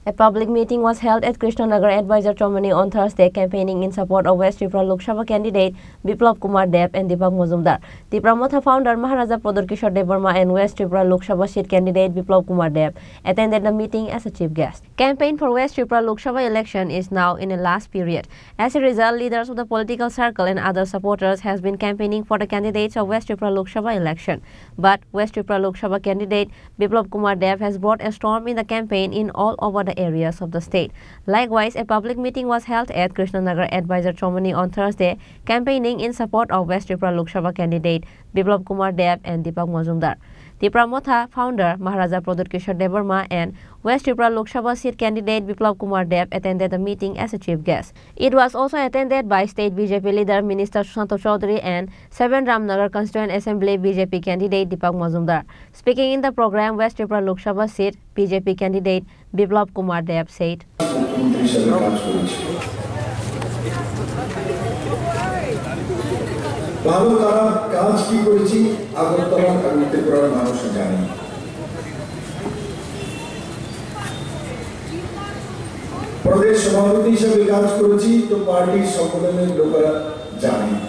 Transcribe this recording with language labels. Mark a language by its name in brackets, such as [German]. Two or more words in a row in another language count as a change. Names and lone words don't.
[English] A public meeting was held at Krishnanagar Advisor Chomani on Thursday, campaigning in support of West Tripura Lok Sabha candidate Biplab Kumar Deb and Deepak Majumdar. Tripura Motha founder Maharaja Pradar Kishore Devarma and West Tripura Lok Sabha seat candidate Biplab Kumar Deb attended the meeting as a chief guest. Campaign for West Tripura Lok Sabha election is now in a last period. As a result, leaders of the political circle and other supporters has been campaigning for the candidates of West Tripura Lok Sabha election. But West Tripura Lok Sabha candidate Biplab Kumar Deb has brought a storm in the campaign in all over the areas of the state. Likewise, a public meeting was held at Krishnanagar Advisor Chomani on Thursday, campaigning in support of West Tripura Lok Sabha candidate Biplab Kumar Deb and Deepak Majumdar. Tripura Motha founder Maharaja Pradar Kishore Devarma and West Tripura Lok Sabha seat candidate Biplab Kumar Deb attended the meeting as a chief guest. It was also attended by State BJP leader Minister Sushanto Chaudhary and 7 Ramnagar Constituent Assembly BJP candidate Deepak Majumdar. Speaking in the program, West Tripura Lok Sabha seat BJP candidate Biplab Kumar Deb said, [Bangla] ভালো খারাপ কাজ কি করেছি আগরতলা এবং ত্রিপুরার মানুষ জানে। প্রদেশ সভাপতি হিসেবে কাজ করেছি তো পার্টির সম্মেলনের লোকেরা জানে।